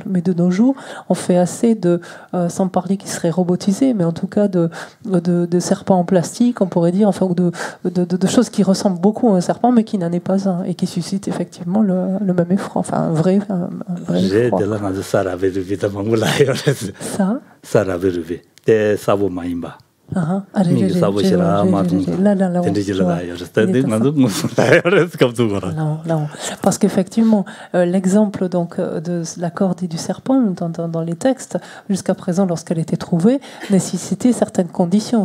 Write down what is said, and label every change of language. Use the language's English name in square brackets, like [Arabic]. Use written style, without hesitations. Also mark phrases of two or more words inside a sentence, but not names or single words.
[French] Mais de nos jours, on fait assez de, sans parler qui serait robotisé, mais en tout cas de serpents en plastique, on pourrait dire, enfin, ou de choses qui ressemblent beaucoup à un serpent, mais qui n'en est pas un, et qui suscitent effectivement le même effroi, enfin un vrai effroi. Ça Saraveruve, te sabo maimba. Non, parce qu'effectivement, l'exemple donc de la corde et du serpent dans les textes, jusqu'à présent, lorsqu'elle était trouvée, nécessitait certaines conditions.